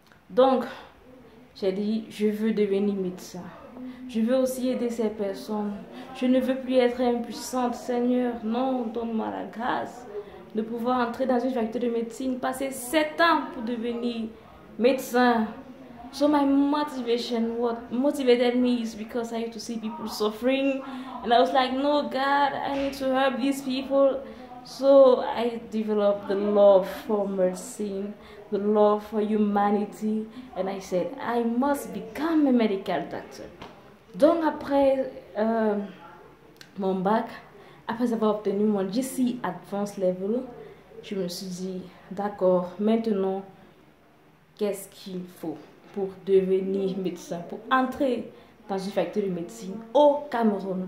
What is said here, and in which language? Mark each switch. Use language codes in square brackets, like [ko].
[fr] Donc, j'ai dit, je veux devenir médecin. Je veux aussi aider ces personnes. Je ne veux plus être impuissante, Seigneur. Non, donne-moi la grâce de pouvoir entrer dans une faculté de médecine, passer 7 ans pour devenir médecin. [en] So my motivation, what motivated me is because I used to see people suffering and I was like, no God, I need to help these people. So I developed the love for medicine, the love for humanity, and I said, I must become a medical doctor. [fr] Donc après mon bac, après avoir obtenu mon GC Advanced Level, je me suis dit, d'accord, maintenant, qu'est-ce qu'il faut pour devenir médecin, pour entrer dans une faculté de médecine au Cameroun?